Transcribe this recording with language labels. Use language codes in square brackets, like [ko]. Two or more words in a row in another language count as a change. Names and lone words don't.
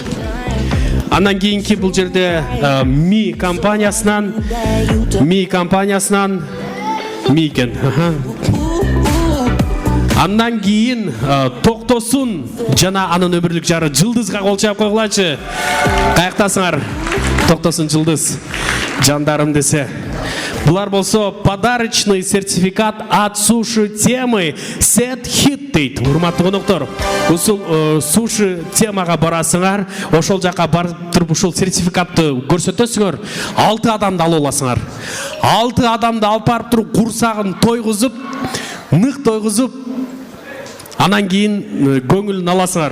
[ky] Андан кийинки бул жерде Mi компаниясынан Mi экен. Андан кийин Токтосун жана анын өмүрлүк жары Жылдызга кол чап койгулачы. Каяктасыңар? Токтосун Жылдыз. Жандарым десе. Булар болсо [ru] подарочный сертификат от суши темы [ky] Set Hit дейт. Урматтуу коноктор, ушул суши темага барасыңар, ошол жака барып туруп ушул сертификатты көрсөтөсүңөр, 6 адамды алып аласыңар. 6 адамды алып барып туруп курсагын тойгузуп, нык тойгузуп, анан кийин көңүлүн аласыңар.